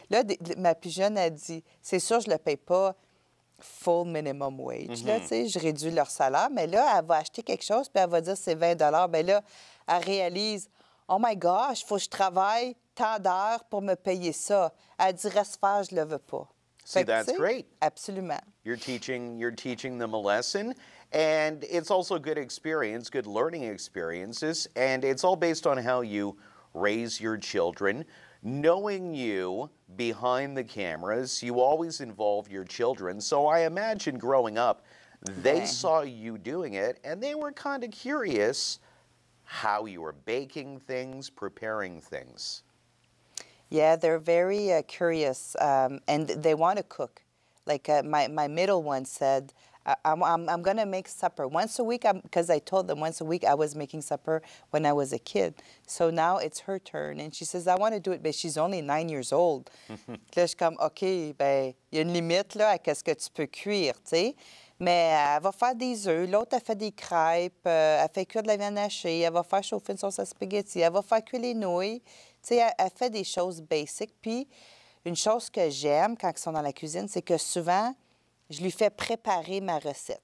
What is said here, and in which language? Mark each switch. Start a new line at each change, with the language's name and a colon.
French: Là, ma plus jeune a dit, c'est sûr, je ne le paye pas
English: full minimum wage.
French: Là, tu sais, je réduis leur salaire, mais là, elle va acheter quelque chose, puis elle va dire c'est 20 $. Bien là, elle réalise,
English: oh my gosh,
French: il faut que je travaille tant d'heures pour me payer ça. Elle dit, reste faire, je ne le veux pas.
English: See, that's great.
French: Absolument.
English: You're teaching them a lesson, and it's also good experience, good learning experiences, and it's all based on how you raise your children. Knowing you behind the cameras, you always involve your children. So I imagine growing up, they saw you doing it, and they were kind of curious how you were baking things, preparing things. Yeah, they're very curious, and they want to cook. Like my middle one said, I'm going to make supper once a week, because I told them once a week I was making supper when I was a kid. So now it's her turn, and she says, I want to do it, but she's only 9 years old.
French: Là, je suis comme, OK, ben, il y a une limite là, à ce que tu peux cuire, tu sais. Mais elle va faire des œufs, l'autre, elle fait des crêpes, elle fait cuire de la viande hachée, elle va faire chauffer une sauce à spaghetti, elle va faire cuire les nouilles. Tu sais, elle fait des choses basiques. Puis, une chose que j'aime quand ils sont dans la cuisine, c'est que souvent, je lui fais préparer ma recette.